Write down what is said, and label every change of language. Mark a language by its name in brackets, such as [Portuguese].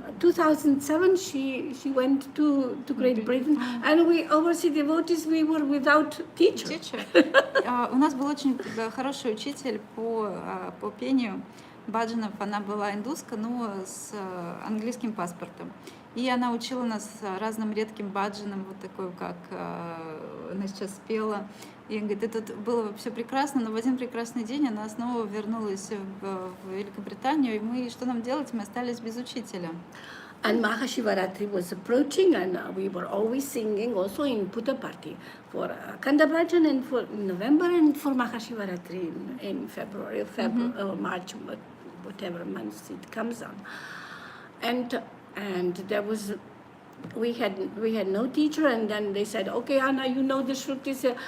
[English] 2007 she went to Great Britain, and we overseas devotees, we were without teacher. [Russian] У нас был очень хороший учитель по пению баджанов. Она была индуска, но с английским паспортом. И она учила нас разным редким баджанам, вот такой, как она сейчас спела. И говорит, это было все прекрасно, но в один прекрасный день она снова вернулась в Великобританию, и что нам делать? Мы остались без учителя. [English] And Mахашиваratri was approaching, and we were always singing also in Puttaparthi for Akkhanda bhajan and for November and for Mахашиваратri in February, March, whatever months it comes on. And there was, we had no teacher, and then they said, okay, Anna, you know the Shrutis.